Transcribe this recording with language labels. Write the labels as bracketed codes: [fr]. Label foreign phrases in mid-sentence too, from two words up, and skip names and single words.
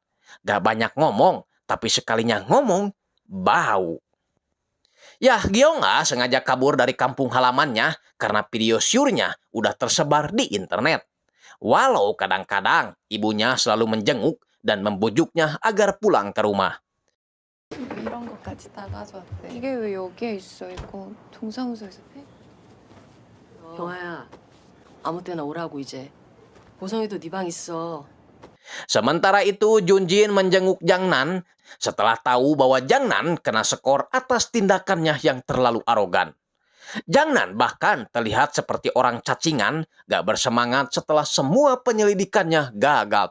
[id] Gak banyak ngomong, tapi sekalinya ngomong, bau. Ya, Gyeong A sengaja kabur dari kampung halamannya karena video syurnya udah tersebar di internet. Walau kadang-kadang ibunya selalu menjenguk dan membujuknya agar pulang ke rumah. [ko] 이런 것까지 다 가져왔대. 이게 왜 여기에 있어? 이거 동사무소에서 해? 경아야, 아무 때나 오라고 이제. 보성이도 네 방 있어. [id] Sementara itu Junjin menjenguk Jangnan setelah tahu bahwa Jangnan kena skor atas tindakannya yang terlalu arogan. Jangnan bahkan terlihat seperti orang cacingan, gak bersemangat setelah semua penyelidikannya gagal total.